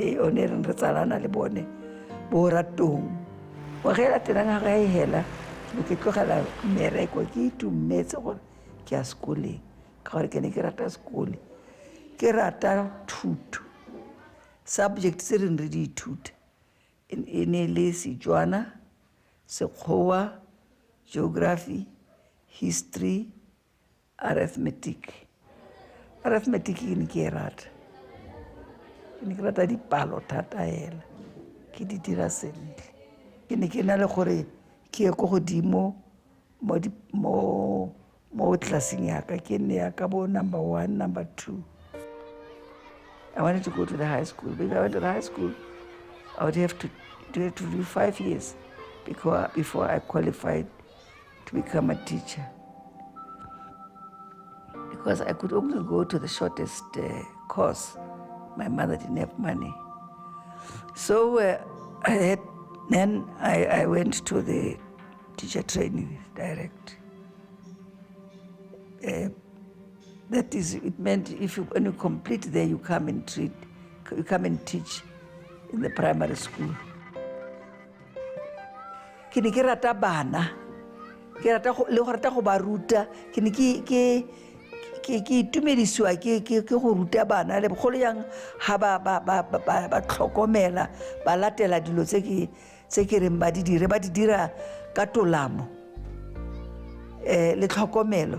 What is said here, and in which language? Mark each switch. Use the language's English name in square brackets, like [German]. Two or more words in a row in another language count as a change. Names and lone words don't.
[Tswana] yone re tsalana le bone bo ratong wa ge la tena ga e hela ke tlogela mmereko ke itumetse gore ke a sekoleng ka gore ke ne ke rata sekole ke rata thuto subject tse re di ithuta e ne le Setswana, Sekgowa, [English] geography, history, arithmetic [Tswana] ke ne ke rata dipalo thata hela ke di dira sentle ke ne ke na le gore ke ye go godimo mo classing yaka ke ne ya ka bo number 1, number 2. [English] I wanted to go to the high school. Because I went to the high school, I would have to do 5 years before I qualified to become a teacher. Because I could only go to the shortest course. My mother didn't have money. So then I went to the teacher training direct. That is, it meant when you complete there, you come and teach in the primary school. [Tswana] Ke ne ke rata bana, ke rata le go rata go ba ruta, ke ne ke itumedisiwa ke go ruta bana le bogolo yang ha ba tlhokomela ba latela dilo tse ke reng ba di dira ka tolamo le tlhokomelo.